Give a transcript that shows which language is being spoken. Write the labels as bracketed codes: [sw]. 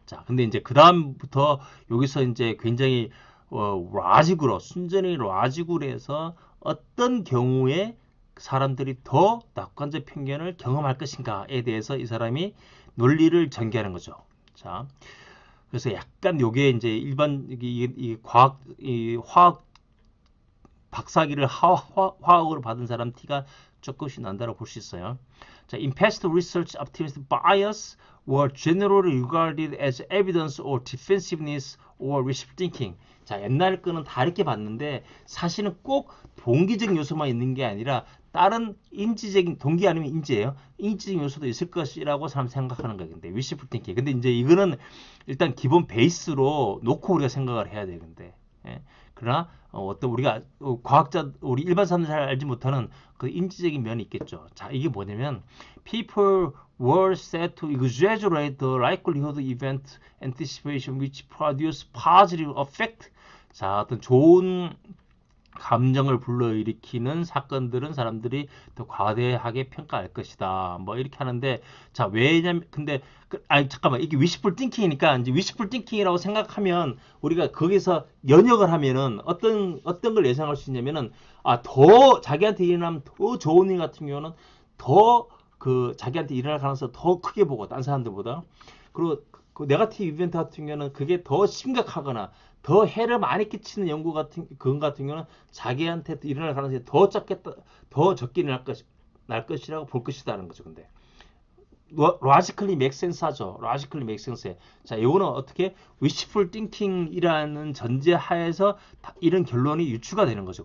[ko] 자, 근데 이제 그 다음부터 여기서 이제 굉장히 라직으로 순전히 라직으로 해서 어떤 경우에 사람들이 더 낙관적 편견을 경험할 것인가에 대해서 이 사람이 논리를 전개하는 거죠. 자, 그래서 약간 요게 이제 일반 이 화학 박사기를 화학으로 받은 사람 티가 조금씩 난다고 볼 수 있어요. [en] 자, in past research, optimist bias were generally regarded as evidence or defensiveness or wishful thinking. [ko] 자, 옛날 거는 다 이렇게 봤는데 사실은 꼭 동기적 요소만 있는 게 아니라 다른 인지적인 동기 아니면 인지예요. 인지적 요소도 있을 것이라고 사람 생각하는 거예요. [en] 근데 wishful thinking. [ko] 근데 이제 이거는 일단 기본 베이스로 놓고 우리가 생각을 해야 돼요. 근데 그러나 어떤 우리가 과학자 우리 일반 사람들 잘 알지 못하는 그 인지적인 면이 있겠죠. [en] 자, 이게 뭐냐면 people were said to exaggerate the likelihood of event anticipation which produce positive effect. [ko] 자, 어떤 좋은 감정을 불러일으키는 사건들은 사람들이 더 과대하게 평가할 것이다. 뭐 이렇게 하는데 자 왜냐면 근데 아니 잠깐만 이게 위시풀 띵킹이니까 이제 위시풀 띵킹이라고 생각하면 우리가 거기서 연역을 하면은 어떤 걸 예상할 수 있냐면은 더 자기한테 일어나면 더 좋은 일 같은 경우는 더 그 자기한테 일어날 가능성을 더 크게 보고 딴 사람들보다 그리고 그 네거티브 이벤트 같은 경우는 그게 더 심각하거나 더 해를 많이 끼치는 연구 같은 그건 같은 경우는 자기한테 일어날 가능성이 더 적게 날 것이라고 볼 것이다는 거죠. 근데 [en] logically make sense [ko] 하죠. [en] logically make sense. [ko] 자, 이거는 어떻게 wishful thinking이라는 전제 하에서 이런 결론이 유추가 되는 거죠.